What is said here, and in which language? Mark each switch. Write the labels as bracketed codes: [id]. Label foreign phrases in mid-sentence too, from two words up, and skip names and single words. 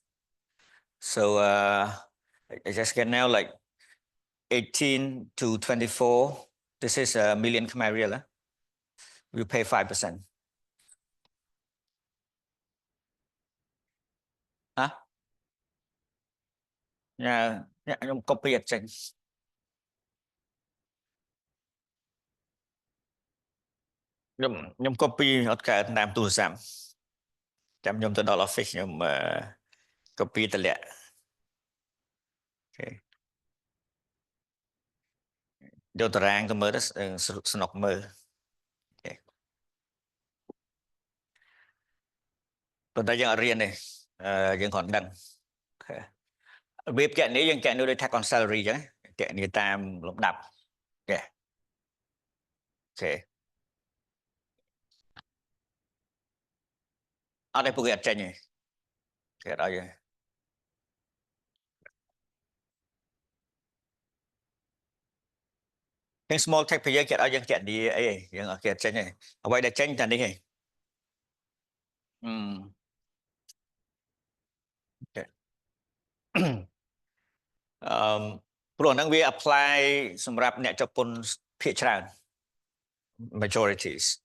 [en] So I just get now like 18 to 24. This is a million Khmer Rial. You pay 5%. Huh? Yeah, [km] ខ្ញុំ copy អត់ចេញខ្ញុំ copy អត់កើតតាមទូរស័ព្ទចាំខ្ញុំទៅដល់ office ខ្ញុំ copy តម្លាក់យកតារាងទៅមើលទៅស្នុកមើល ប៉ុន្តែយើងអត់រៀនទេយើងគ្រាន់ដឹងរបៀបកណនីយើងកណនីដោយ [en] tax on salary [km] អញ្ចឹងកណនីតាមលំដាប់អូខេ អត់ទេពួកគេអត់ចេញទេគេអត់ឲ្យទេទាំង [en] small taxpayer [km] គេអត់ឲ្យយើងកណនីអីទេយើងអត់គេអត់ចេញទេអ្វីដែលចេញតែនេះទេ ព្រោះហ្នឹងវា apply សម្រាប់អ្នកចាប់ពន្ធភាគច្រើន majorities